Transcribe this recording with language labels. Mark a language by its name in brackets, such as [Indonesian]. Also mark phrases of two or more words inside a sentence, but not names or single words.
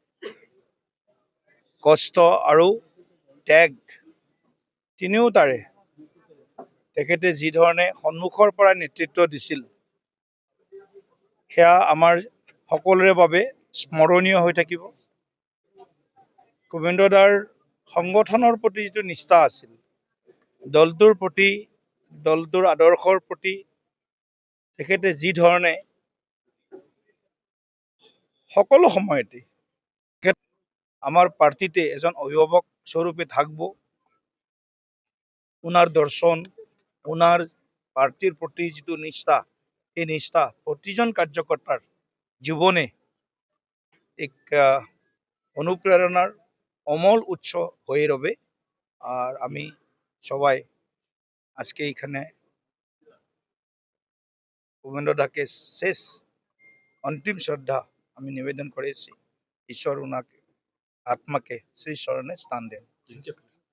[Assamese] কষ্ট আৰু ত্যাগ তিনিওটাৰে তেখেতে যি ধৰণে সন্মুখৰ পৰা নেতৃত্ব দিছিল, সেয়া আমাৰ সকলোৰে বাবে স্মৰণীয় হৈ থাকিব। কবীন্দ্ৰদাৰ সংগঠনৰ প্ৰতি যিটো নিষ্ঠা আছিল, দলটোৰ প্ৰতি, দলটোৰ আদৰ্শৰ প্ৰতি তেখেতে যি ধৰণে সকলো সময়তে আমার পার্টিতে এজন অভিভাবক স্বরূপে থাকবো। [Bangla] ওনার দর্শন, ওনার পার্টির প্রতি যেটো নিষ্ঠা, এই নিষ্ঠা প্রতিজন কার্যকর্তার জীবনে এক অনুপ্রেরণার অমল উৎস হয়ে রবে। আর আমি সবাই আজকে এখানে কবীন্দ্রদাকে শেষ অন্তিম শ্রদ্ধা আমি নিবেদন করেছি। ঈশ্বর ওনাকে [Hindi] आत्मा के श्री चरणे स्थान दें।